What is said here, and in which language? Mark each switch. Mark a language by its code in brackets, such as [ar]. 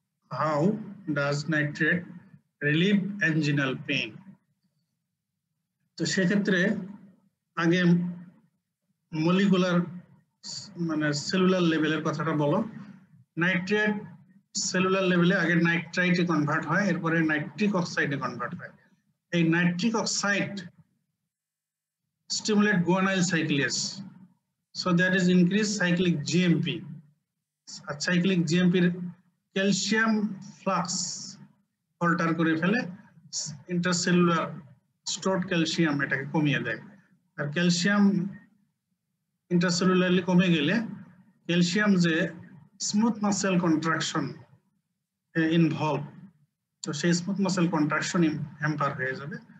[en] How does nitrate relieve anginal pain? [bn] তো সেক্ষেত্রে আগে মলিকুলার মানে সেলুলার লেভেলের কথাটা বলো। নাইট্রেট সেলুলার লেভেলে আগে নাইট্রাইটে কনভার্ট হয়, এরপরে নাইট্রিক অক্সাইডে কনভার্ট হয়। এই nitric oxide [en] stimulate guanylyl cyclase, so that is increase cyclic GMP. [bn] আর cyclic GMP এর ক্যালসিয়াম ফ্লাক্স অল্টার করে ফেলে, ইন্টারসেলুলার স্টোরড ক্যালসিয়াম এটাকে কমিয়ে দেয়। আর ক্যালসিয়াম ইন্টারসেলুলারলি কমে গেলে ক্যালসিয়াম যে স্মুথ মাসেল কন্ট্রাকশন ইনভলভ, তো সেই স্মুথ মাসেল কন্ট্রাকশন হ্যাম্পার হয়ে যাবে।